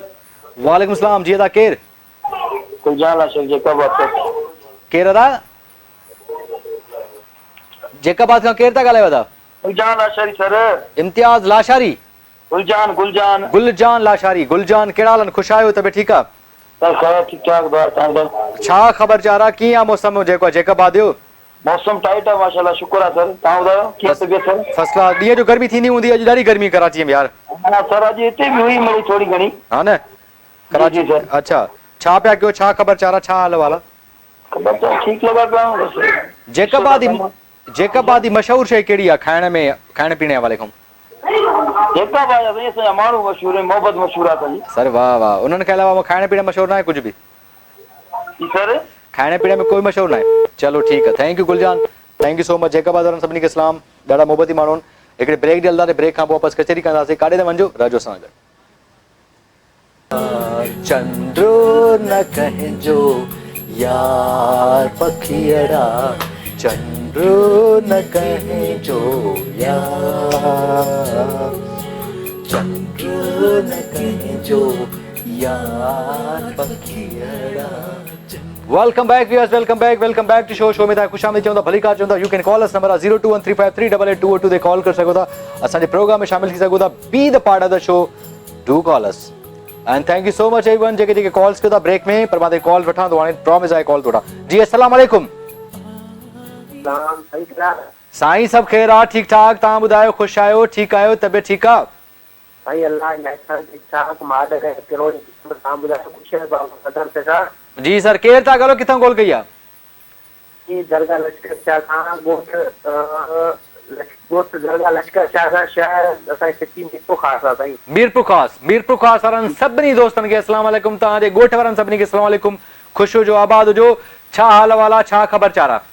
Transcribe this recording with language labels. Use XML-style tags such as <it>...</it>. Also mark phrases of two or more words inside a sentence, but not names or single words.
<sd>वालेकुम सलाम। जी अदा केरु? गुलजान लाशारी जैकाबाद सर। केरु अदा? जैकाबाद खां केरु था ॻाल्हायो अदा? गुलजान लाशारी सर। इम्तियाज़ लाशारी? गुलजान गुलजान गुलजान लाशारी। गुलजान कहिड़ा हाल आहिनि, ख़ुशि आहियो, तबियत ठीकु आहे? सर खैर ठीक ठाक बात तव्हां छा ख़बर चार आहे, कीअं आहे मौसम जेको आहे जैकाबाद जो? मौसम टाइट आहे माशाल्लाह, शुक्र आहे सर। तव्हां ॿुधायो कीअं तबियत सर?</sd> <en>First class.</en> <sd>ॾींहं जो गर्मी थींदी हूंदी, अॼु ॾाढी गर्मी कराची में यार। हा सर अॼु हिते बि हुई मिली थोरी घणी। हा न कराची जी सर। अच्छा छा पिया कयो, छा ख़बर चार आहे, छा हाल वाला? ख़बर त ठीक लॻा पिया आहियूं बसि। जैकाबाद जी मशहूर शइ कहिड़ी आहे खाइण में, खाइण पीअण वाले खां? जैकाबाद जा साईं असांजा माण्हू मशहूर आहिनि, मोहबत मशहूर आहे असांजी। सर वाह वाह, उन्हनि खां अलावा खाइण पीअण मशहूर न आहे कुझु बि? सर खाइण पीअण में कोई मशहूर न आहे? चलो ठीकु आहे,</sd> <en>Thank you Gulzan, thank you so much.</en> <sd>जैकाबाद वारनि सभिनी खे सलाम, ॾाढा मोहबती माण्हू आहिनि। हिकिड़े ब्रेक ॾियलंदासीं, ब्रेक खां पोइ वापसि कचहरी कंदासीं, काॾे न वञिजो, रहजो सां गॾु। चंद्रो न कहजो यार पखियड़ा, चंद्रो न कहजो यार, चंद्रो न कहजो यार पखियड़ा।</sd> <en>Welcome back viewers, welcome back to show</en> <sd>में तव्हां ख़ुशामदीद चवंदा, भली कार चवंदा।</sd> <en>You can call us,</en> <sd>नंबर आहे 021353888202 ते कॉल करे सघो था, असांजे प्रोग्राम में शामिल थी सघो था,</sd> <en>Be the part of the show, do call us and thank you so much everyone</en> <sd>जेके जेके कॉल्स कयो था ब्रेक में, पर मां कॉल वठां थो, हाणे प्रॉमिस आहे कॉल थोड़ा। जी अस्सलाम वालेकुम। साईं सभु ख़ैर आहे, ठीकु ठाक, तव्हां ॿुधायो, ख़ुशि आहियो, ठीकु आहियो, तबियत ठीकु आहे? साईं अल्लाह ठीक ठाक माद है करो तव्हां ॿुधायो ख़ुशि आहियो बाबा सदर से सर? जी सर, केरु था ॻाल्हायो, किथां कॉल कई आहे? जी दरगाह लश्कर शाह खां गोश्त दरगाह लश्कर शाह खां शहर असांजी सिटी मीरपुर ख़ास आहे साईं। मीरपुर ख़ास वारनि सभिनी दोस्तनि खे अस्सलाम वालेकुम, तव्हांजे ॻोठ वारनि सभिनी खे अस्सलाम वालेकुम, ख़ुशि हुजो, आबाद हुजो, छा हाल वाला, छा ख़बर चार आहे?</sd>